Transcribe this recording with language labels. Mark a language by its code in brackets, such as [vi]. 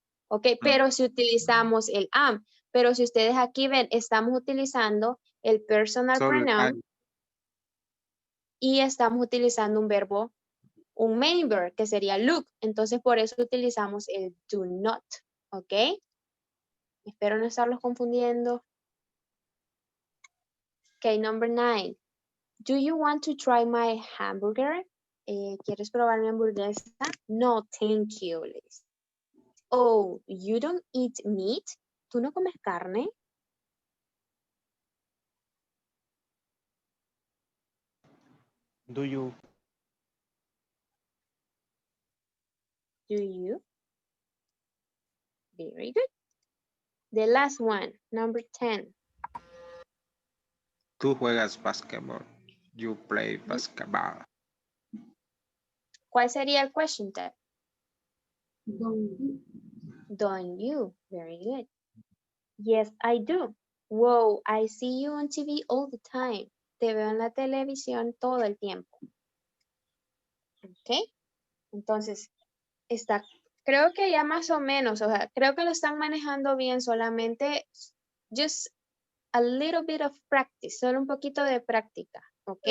[es] Ok, pero si utilizamos el am, pero si ustedes aquí ven, estamos utilizando el personal Solo [en] pronoun I. [es] y estamos utilizando un verbo, un [en] main verb, [es] que sería look. Entonces, por eso utilizamos el [en] do not. [es] Ok. Espero no estarlos confundiendo. [en] Ok, number 9. Do you want to try my hamburger? [es] ¿Quieres probar mi hamburguesa? [en] No, thank you, Liz. Oh, you don't eat meat? [es] ¿Tú no comes carne? [en] Do you? Do you? Very good. The last one, number 10. [es] Tú juegas basketball. [en] You play basketball. [es] ¿Cuál sería el question tag? [en] Don't you? Don't you? Very good. Yes, I do. Wow, I see you on TV all the time. [es] Te veo en la televisión todo el tiempo. Ok. Entonces, creo que ya más o menos, o sea, creo que lo están manejando bien, solamente [en] just a little bit of practice, [es] solo un poquito de práctica, ¿ok?